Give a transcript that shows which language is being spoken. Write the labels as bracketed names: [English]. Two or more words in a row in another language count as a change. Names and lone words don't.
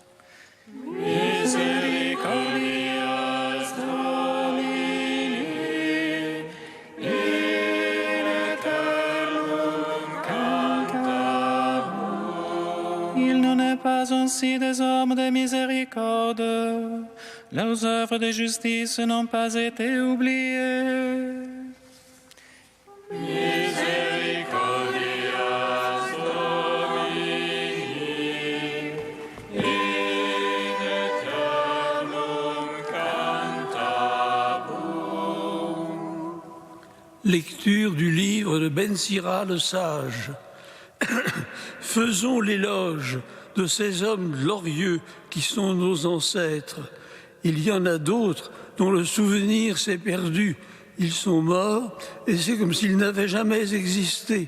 [Latin] Misericordias Domini, in aeternum cantabo. [French] Il n'en est pas ainsi des hommes de miséricorde. Leurs œuvres de justice n'ont pas été oubliées. [Latin] Misericordias Domini, in aeternum cantabum. [French] Lecture du livre de Ben Sira le sage. Faisons l'éloge de ces hommes glorieux qui sont nos ancêtres. Il y en a d'autres dont le souvenir s'est perdu. Ils sont morts et c'est comme s'ils n'avaient jamais existé.